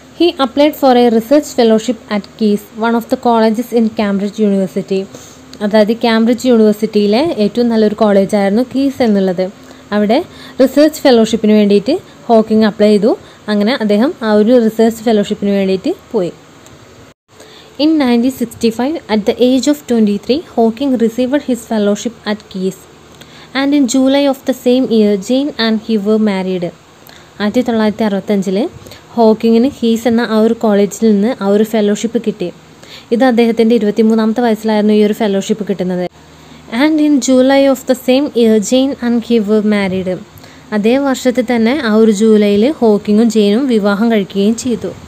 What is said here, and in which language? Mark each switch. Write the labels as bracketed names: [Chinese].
[English] He applied for a research fellowship at Caius, one of the colleges in Cambridge University. [Malayalam] അതായത് Cambridge യൂണിവേഴ്സിറ്റിയിലെ ഏറ്റവും നല്ലൊരു കോളേജായിരുന്നു keys എന്നുള്ളത്. അവിടെ റിസർച്ച് ഫെലോഷിപ്പിന് വേണ്ടിയിട്ട് ഹോക്കിംഗ് അപ്ലൈ ചെയ്തു. അങ്ങനെ അദ്ദേഹം ആ ഒരു റിസർച്ച് ഫെലോഷിപ്പിന് വേണ്ടിയിട്ട് പോയി. [English] In 1965, at the age of 23, Hawking received his fellowship at Case. And in July of the same year, Jane and he were married. [Malayalam] 1965 ഹോക്കിങ്ങിന് he's എന്ന ആ ഒരു കോളേജിൽ നിന്ന് ആ ഒരു ഫെലോഷിപ്പ് കിട്ടി. ഇത് അദ്ദേഹത്തിൻ്റെ 23-ാമത്തെ വയസ്സിലായിരുന്നു ഈ ഒരു ഫെലോഷിപ്പ് കിട്ടുന്നത്. [English] And in July of the same year Jane and he were married. [Malayalam] അതേ വർഷത്തിൽ തന്നെ ആ ഒരു ജൂലൈയിൽ ഹോക്കിങ്ങും ജെയിനും വിവാഹം കഴിക്കുകയും ചെയ്തു.